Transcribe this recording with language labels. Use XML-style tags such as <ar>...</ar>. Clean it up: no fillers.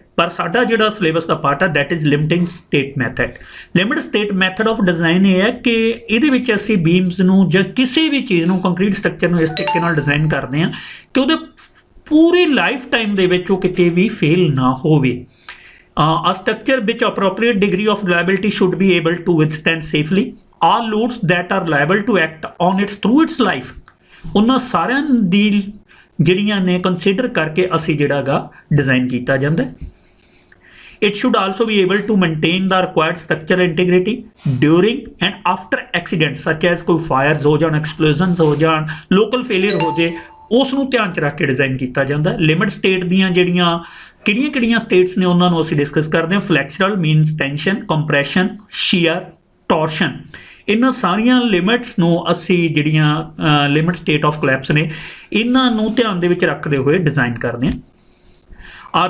<pa>ਪਰ ਸਾਡਾ ਜਿਹੜਾ ਸਿਲੇਬਸ ਦਾ ਪਾਰਟ ਹੈ</pa> <en>That is limiting state method.</en> <pa>Limit state method of design ਇਹ ਹੈ ਕਿ ਇਹਦੇ ਵਿੱਚ ਅਸੀਂ ਬੀਮਸ ਨੂੰ ਜਾਂ ਕਿਸੇ ਵੀ ਚੀਜ਼ ਨੂੰ, ਕੰਕਰੀਟ ਸਟਰਕਚਰ ਨੂੰ ਇਸ ਤਰੀਕੇ ਨਾਲ ਡਿਜ਼ਾਈਨ ਕਰਦੇ ਹਾਂ ਕਿ ਉਹਦੇ ਪੂਰੀ ਲਾਈਫ ਟਾਈਮ ਦੇ ਵਿੱਚ ਉਹ ਕਿਤੇ ਵੀ ਫੇਲ ਨਾ ਹੋਵੇ।</pa> <en>A structure which appropriate degree of reliability should be able to withstand safely all loads that are liable to act on its through its life।</en> <pa>ਉਹਨਾਂ ਸਾਰਿਆਂ ਦੀ ਜਿਹੜੀਆਂ ਨੇ ਕੰਸੀਡਰ ਕਰਕੇ ਅਸੀਂ ਜਿਹੜਾ ਗਾ ਡਿਜ਼ਾਈਨ ਕੀਤਾ ਜਾਂਦਾ।</pa> <en>It should also be able to maintain the required structural integrity during and after accidents such as ਕੋਈ fires</en> <pa>ਹੋ ਜਾਣ,</pa> <en>explosions ਹੋ ਜਾਣ, local failure</en> <pa>ਹੋ ਜੇ, ਉਸ ਨੂੰ ਧਿਆਨ 'ਚ ਰੱਖ ਕੇ ਡਿਜ਼ਾਈਨ ਕੀਤਾ ਜਾਂਦਾ। ਲਿਮਿਟ ਸਟੇਟ ਦੀਆਂ ਜਿਹੜੀਆਂ ਕਿਹੜੀਆਂ ਸਟੇਟਸ ਨੇ ਉਹਨਾਂ ਨੂੰ ਅਸੀਂ ਡਿਸਕਸ ਕਰਦੇ ਹਾਂ। ਫਲੈਕਚਰਲ ਮੀਨਸ ਟੈਂਸ਼ਨ, ਕੰਪਰੈਸ਼ਨ, ਸ਼ੀਅਰ, ਟੋਰਸ਼ਨ। ਇਹਨਾਂ ਸਾਰੀਆਂ ਲਿਮਿਟਸ ਨੂੰ ਅਸੀਂ ਜਿਹੜੀਆਂ ਲਿਮਿਟ ਸਟੇਟ ਆਫ ਕੋਲੈਪਸ ਨੇ, ਇਹਨਾਂ ਨੂੰ ਧਿਆਨ ਦੇ ਵਿੱਚ ਰੱਖਦੇ ਹੋਏ ਡਿਜ਼ਾਈਨ ਕਰਦੇ ਹਾਂ।</pa>